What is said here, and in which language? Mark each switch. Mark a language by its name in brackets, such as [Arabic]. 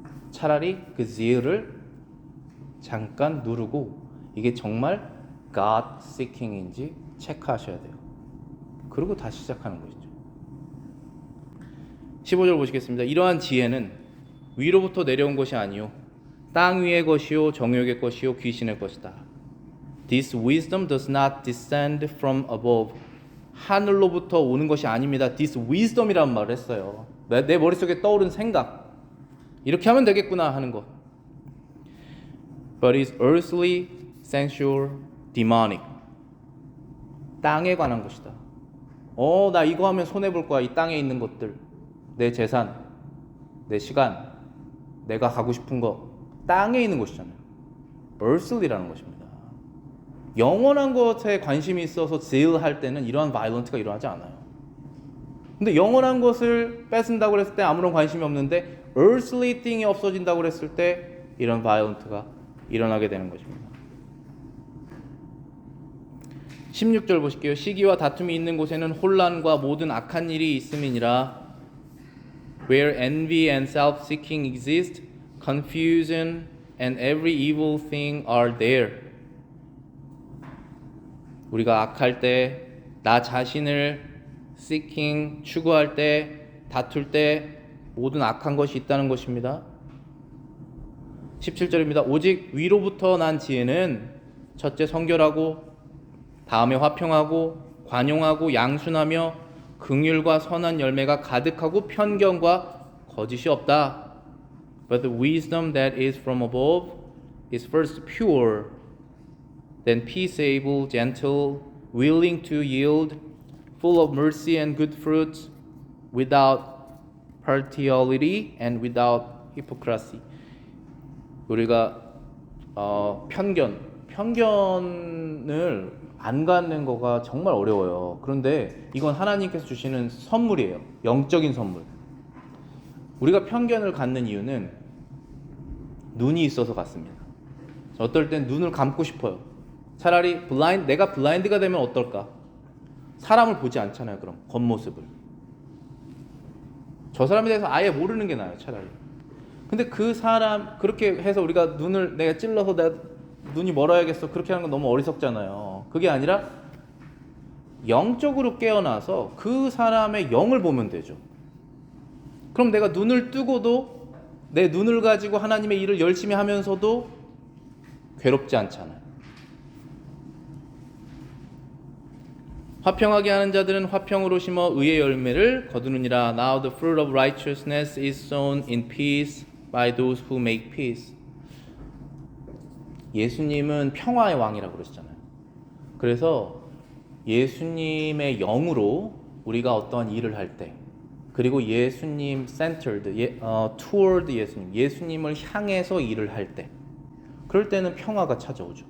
[Korean] 차라리 그 zeal을 잠깐 누르고 이게 정말 God-seeking인지 체크하셔야 돼요. 그리고 다시 시작하는 것이죠. 15절 보시겠습니다. 이러한 지혜는 위로부터 내려온 것이 아니요 땅 위의 것이요 정욕의 것이요 귀신의 것이다. [English] This wisdom does not descend from above. [Korean] 하늘로부터 오는 것이 아닙니다. [English] This wisdom [Korean] 이라는 말을 했어요. 내 머릿속에 떠오른 생각. 이렇게 하면 되겠구나 하는 것. [English] But is earthly, sensual, demonic. [Korean] 땅에 관한 것이다. 나 이거 하면 손해볼 거야. 이 땅에 있는 것들. 내 재산, 내 시간, 내가 가고 싶은 거. 땅에 있는 것이잖아요. earthly라는 것입니다. 영원한 것에 관심이 있어서 zeal할 때는 이러한 violent가 일어나지 않아요. 근데 영원한 것을 뺏은다고 했을 때 아무런 관심이 없는데 [English] earthly thing [Korean] 이 없어진다고 했을 때 이런 violent가 일어나게 되는 것입니다. 16절 보실게요. 시기와 다툼이 있는 곳에는 혼란과 모든 악한 일이 있음이니라. [English] Where envy and self-seeking exist, confusion and every evil thing are there. [Korean] 우리가 악할 때, 나 자신을 seeking, 추구할 때, 다툴 때 모든 악한 것이 있다는 것입니다. 17절입니다. 오직 위로부터 난 지혜는 첫째 성결하고 다음에 화평하고 관용하고 양순하며 긍휼과 선한 열매가 가득하고 편견과 거짓이 없다. [English] But the wisdom that is from above is first pure, then peaceable, gentle, willing to yield, full of mercy and good fruits, without partiality and without hypocrisy. [Korean] 우리가 편견을 안 갖는 거가 정말 어려워요. 그런데 이건 하나님께서 주시는 선물이에요. 영적인 선물. 우리가 편견을 갖는 이유는 눈이 있어서 갖습니다. 어떨 땐 눈을 감고 싶어요. 차라리 내가 블라인드가 되면 어떨까? 사람을 보지 않잖아요. 그럼 겉모습을. 저 사람에 대해서 아예 모르는 게 나아요. 차라리. 근데 그 사람 그렇게 해서 우리가 눈을 내가 찔러서 내가 눈이 멀어야겠어 그렇게 하는 건 너무 어리석잖아요. 그게 아니라 영적으로 깨어나서 그 사람의 영을 보면 되죠. 그럼 내가 눈을 뜨고도 내 눈을 가지고 하나님의 일을 열심히 하면서도 괴롭지 않잖아요. 화평하게 하는 자들은 화평으로 심어 의의 열매를 거두느니라. [English] Now the fruit of righteousness is sown in peace by those who make peace. [Korean] 예수님은 평화의 왕이라고 그러시잖아요. 그래서 예수님의 영으로 우리가 어떠한 일을 할 때, 그리고 예수님 [English] centered, toward [Korean] 예수님을 향해서 일을 할 때, 그럴 때는 평화가 찾아오죠.